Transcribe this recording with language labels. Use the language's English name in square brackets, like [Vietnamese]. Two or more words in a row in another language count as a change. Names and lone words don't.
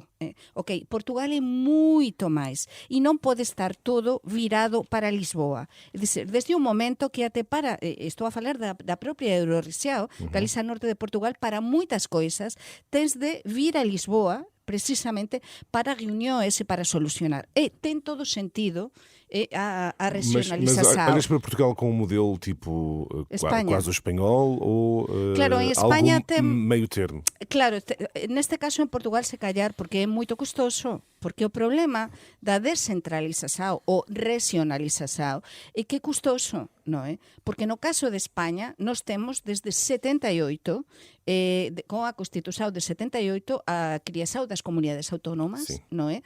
[Galician] Ok, Portugal é moito máis e non pode estar todo virado para Lisboa. É dizer, desde un momento que até para, estou a falar da propia Eurorrexião, Galiza Norte de Portugal, para moitas coisas tens de vir a Lisboa precisamente para reuniões e para solucionar. E ten todo sentido a regionalização. [Portuguese] Mas olhas para Portugal com um modelo tipo quase o espanhol ou claro, em Espanha algo tem meio termo? [Galician] Claro, neste caso en Portugal se callar porque é moito custoso, porque o problema da descentralización ou regionalización é que é custoso, non é? Porque no caso de España nós temos desde 78 con a Constitución de 78 a criação das comunidades autónomas, non é?